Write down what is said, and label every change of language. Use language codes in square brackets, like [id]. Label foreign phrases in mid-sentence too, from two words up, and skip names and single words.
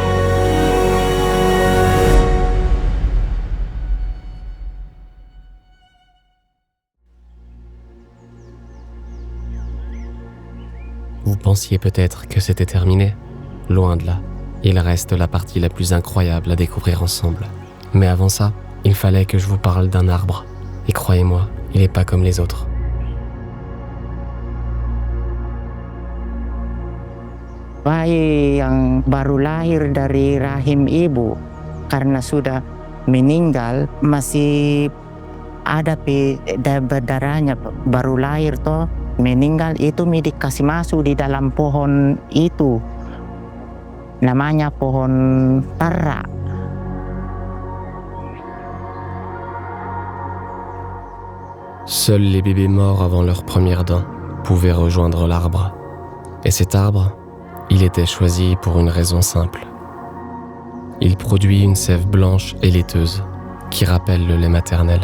[fr] Vous pensiez peut-être que c'était terminé? Loin de là. Il reste la partie la plus incroyable à découvrir ensemble. Mais avant ça, il fallait que je vous parle d'un arbre. Et croyez-moi, il n'est pas comme les autres. [id] Bayi yang baru lahir dari rahim ibu karena sudah meninggal masih ada darahnya, baru lahir toh meninggal itu dikasih masuk di dalam pohon itu, namanya pohon tara. [fr] Seuls les bébés morts avant leurs premières dents pouvaient rejoindre l'arbre. Et cet arbre, il était choisi pour une raison simple. Il produit une sève blanche et laiteuse qui rappelle le lait maternel.